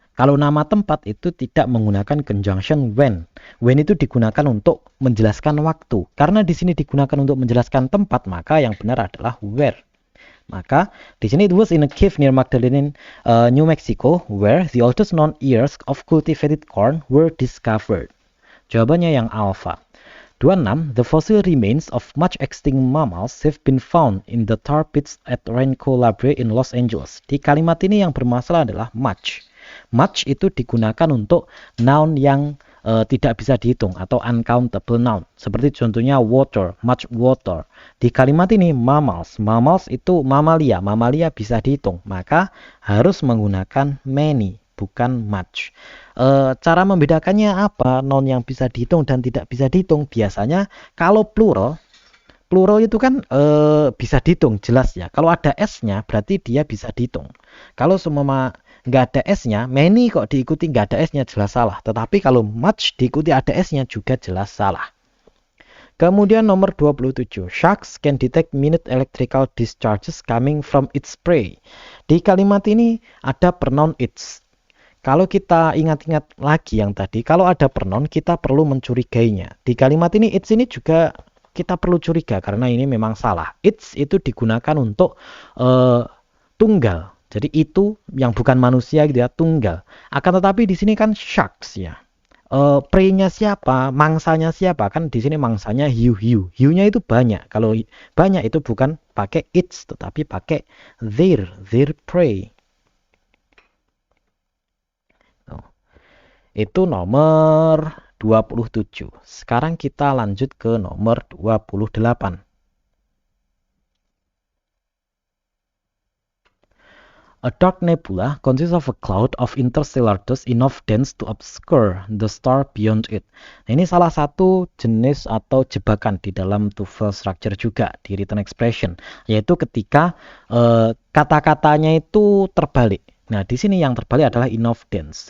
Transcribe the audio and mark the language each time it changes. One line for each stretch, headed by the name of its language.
Indonesian: Kalau nama tempat itu tidak menggunakan conjunction when. When itu digunakan untuk menjelaskan waktu. Karena di sini digunakan untuk menjelaskan tempat, maka yang benar adalah where. Maka di sini
English: it was in a cave near Magdalena, New Mexico, where the oldest known ears of cultivated corn were discovered.
Indonesian: Jawabannya yang alpha.
English: 26. The fossil remains of much extinct mammals have been found in the tar pits at Renko Library in Los Angeles.
Indonesian: Di kalimat ini yang bermasalah adalah much. Much itu digunakan untuk noun yang tidak bisa dihitung atau uncountable noun. Seperti contohnya water, much water. Di kalimat ini mammals. Mammals itu mamalia. Mamalia bisa dihitung. Maka harus menggunakan many, bukan much. Cara membedakannya apa? Noun yang bisa dihitung dan tidak bisa dihitung. Biasanya kalau plural itu kan bisa dihitung, jelas ya. Kalau ada S-nya berarti dia bisa dihitung. Kalau semua nggak ada S-nya, many kok diikuti nggak ada S-nya, jelas salah. Tetapi kalau much diikuti ada S-nya juga jelas salah. Kemudian nomor 27.
English: Sharks can detect minute electrical discharges coming from its prey.
Indonesian: Di kalimat ini ada pronoun its. Kalau kita ingat-ingat lagi yang tadi, kalau ada pronoun kita perlu mencurigainya. Di kalimat ini its ini juga kita perlu curiga karena ini memang salah. Its itu digunakan untuk tunggal. Jadi itu yang bukan manusia gitu ya, tunggal. Akan tetapi di sini kan sharks ya. Prey-nya siapa? Mangsanya siapa? Kan di sini mangsanya hiu-hiu. Hiunya itu banyak. Kalau banyak itu bukan pakai its tetapi pakai their prey. Itu nomor 27. Sekarang kita lanjut ke nomor 28.
English: A dark nebula consists of a cloud of interstellar dust enough dense to obscure the star beyond it.
Indonesian: Nah, ini salah satu jenis atau jebakan di dalam TOEFL structure juga di written expression, yaitu ketika kata-katanya itu terbalik. Nah, di sini yang terbalik adalah enough dense.